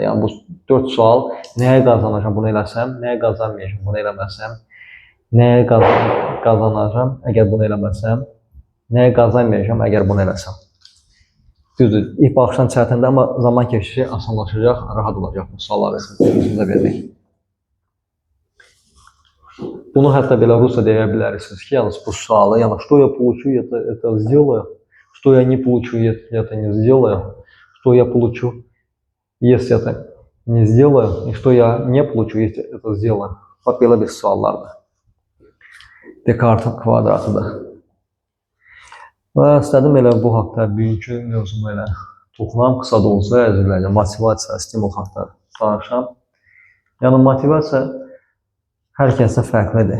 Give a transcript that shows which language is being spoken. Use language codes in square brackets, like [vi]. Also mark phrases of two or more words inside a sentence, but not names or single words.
[az] Yəni, bu 4 sual, nəyə qazanacağam bunu eləsəm, nəyə qazanmayacağam bunu eləməsəm, nəyə qazanacağam əgər bunu eləməsəm, nəyə qazanmayacağam əgər bunu eləsəm. Düzdür, ilk baxışdan çətindir, amma zaman keçişi asanlaşacaq, rahat olacaq bu sualları sizə vermək. Bunu hətta belə rusca deyə bilərsiniz ki, yalnız bu sualı, yəni, [ru] что я получу, это сделаю, что я не получу, это не сделаю, что я получу, если это не сделаю, и что я не получу, если это сделаю. [az] Bax, belə bir suallardır. Descartes-in kvadratıdır. Və istədim elə bu haqda bugünkü mövzumu elə toxunam, qısa da olsa əzizlərəcəm, motivasiya, stimul haqda danışam. Yəni, motivasiya hər kəsdə fərqlidir.